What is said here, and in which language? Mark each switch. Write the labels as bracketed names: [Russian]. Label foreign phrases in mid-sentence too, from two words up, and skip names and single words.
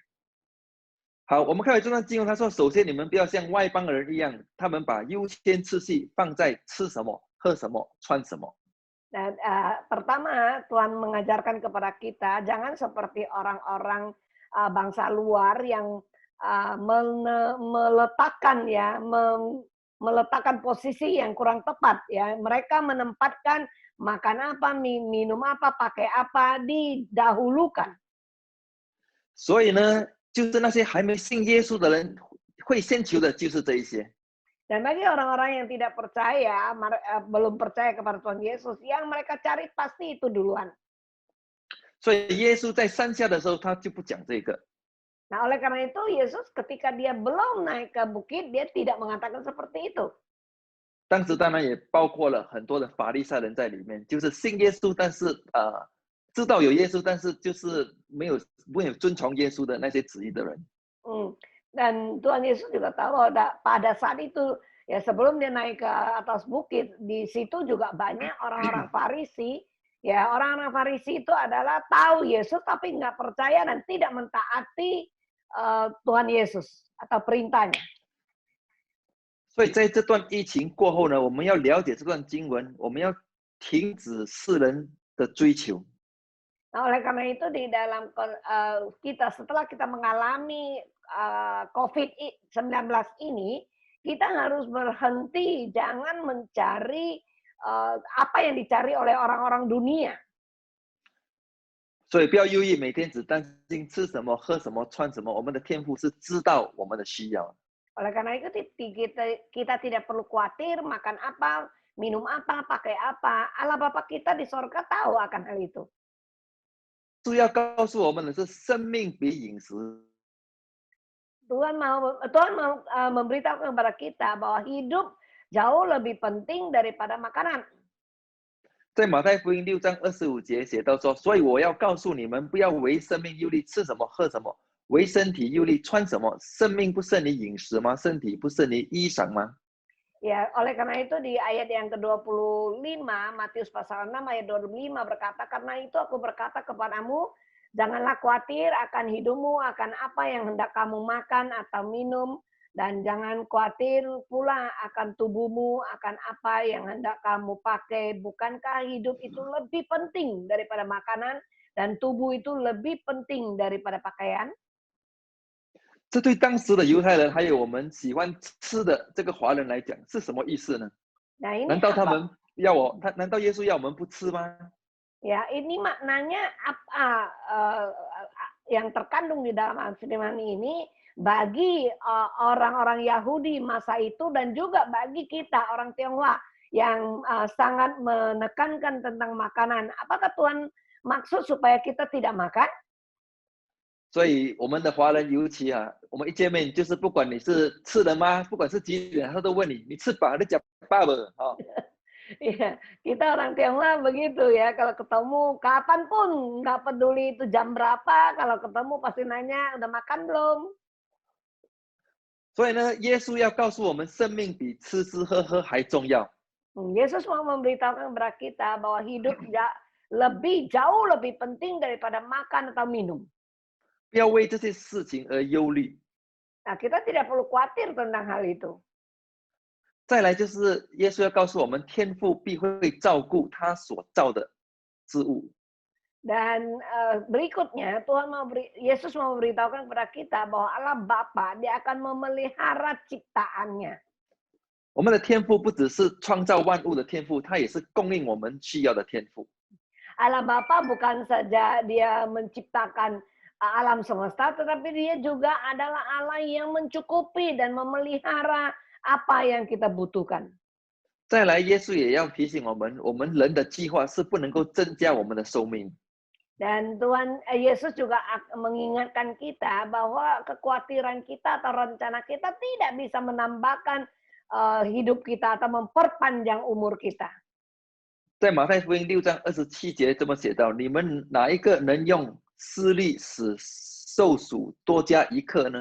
[Chinese] 好，我们看到这段经文，他说：“首先你们不要像外邦人一样，他们把优先次序放在吃什么、喝什么、穿什么。” [Indonesian] Dan pertama Tuhan mengajarkan kepada kita jangan seperti orang-orang bangsa luar yang meletakkan posisi yang kurang tepat ya. Mereka menempatkan makan apa, minum apa, pakai apa didahulukan. [Chinese] 所以呢，就是那些还没信耶稣的人会先求的就是这一些。 [Indonesian] Dan bagi orang-orang yang tidak percaya, belum percaya kepada Tuhan Yesus, yang mereka cari pasti itu duluan. [Chinese] 所以耶稣在山下的时候，他就不讲这个。 [Indonesian] Nah, oleh karena itu Yesus ketika dia belum naik ke bukit, dia tidak mengatakan seperti itu. [Chinese] 当时当然也包括了很多的法利赛人在里面，就是信耶稣，但是知道有耶稣，但是就是没有遵从耶稣的那些旨意的人。 [Indonesian] Dan Tuhan Yesus juga tahu pada saat itu ya sebelum dia naik ke atas bukit, di situ juga banyak orang-orang Farisi. Ya, orang-orang Farisi itu adalah tahu Yesus tapi nggak percaya dan tidak mentaati Tuhan Yesus atau perintahnya. [Chinese] 所以在这段疫情过后呢，我们要了解这段经文，我们要停止世人的追求。 [Indonesian] Nah, oleh karena itu di dalam setelah kita mengalami COVID-19 ini, kita harus berhenti, jangan mencari apa yang dicari oleh orang-orang dunia. [Chinese] 所以不要忧郁，每天只担心吃什么、喝什么、穿什么。我们的天父是知道我们的需要。 [Indonesian] Oleh karena itu kita tidak perlu khawatir makan apa, minum apa, pakai apa. Allah Bapa kita di sorga tahu akan hal itu. [Chinese] 主要告诉我们的是，生命比饮食。 [Indonesian] Tuhan mau memberitahu kepada kita bahwa hidup jauh lebih penting daripada makanan. [Chinese] 在马太福音6章25节写到说：“所以我要告诉你们，不要为生命忧虑吃什么、喝什么；为身体忧虑穿什么。生命不胜于饮食吗？身体不胜于衣裳吗？” [Indonesian] Ya, oleh karena itu di ayat yang ke-25, Matius pasal 6 ayat 25 berkata, karena itu aku berkata kepadamu, janganlah khawatir akan hidupmu, akan apa yang hendak kamu makan atau minum, dan jangan khawatir pula akan tubuhmu, akan apa yang hendak kamu pakai. Bukankah hidup itu lebih penting daripada makanan, dan tubuh itu lebih penting daripada pakaian? [Chinese] 这对当时的犹太人还有我们喜欢吃的这个华人来讲是什么意思呢？ [Indonesian] Nah, ini [Chinese] 难道他们要难道耶稣要我们不吃吗？ [Indonesian] Ya, ini maknanya apa yang terkandung di dalam firman ini bagi orang-orang Yahudi masa itu dan juga bagi kita orang Tionghoa yang sangat menekankan tentang makanan. Apakah Tuhan maksud supaya kita tidak makan? [Chinese] 所以我们的华人尤其我们一见面就是不管你是吃了吗，不管是几点，他都问你吃饱了讲饱了啊。 [Indonesian] Iya, kita orang Tionghoa begitu ya. Kalau ketemu kapanpun, nggak peduli itu jam berapa. Kalau ketemu pasti nanya udah makan belum. [Chinese] 所以呢，耶稣要告诉我们，生命比吃吃喝喝还重要。 [Indonesian] Yesus mau memberitahukan kepada kita bahwa hidup jauh lebih penting daripada makan atau minum. [Chinese] 不要为这些事情而忧虑。 [Indonesian] Nah, kita tidak perlu khawatir tentang hal itu. [Chinese] 再来就是耶稣要告诉我们，天父必会照顾他所造的之物。 [Indonesian] Dan berikutnya Yesus mau memberitahukan kepada kita bahwa Allah Bapa dia akan memelihara ciptaannya. [Chinese] 我们的天父不只是创造万物的天父，他也是供应我们需要的天父。 [Indonesian] Allah Bapa bukan saja dia menciptakan alam semesta, tetapi dia juga adalah Allah yang mencukupi dan memelihara apa yang kita butuhkan. [Chinese] 再来，耶稣也要提醒我们，我们人的计划是不能够增加我们的寿命。 [Indonesian] Dan Tuhan Yesus juga mengingatkan kita bahwa kekhawatiran kita atau rencana kita tidak bisa menambahkan hidup kita atau memperpanjang umur kita. [Chinese] 在马太福音6章27节这么写道：你们哪一个能用施力使寿数多加1刻呢？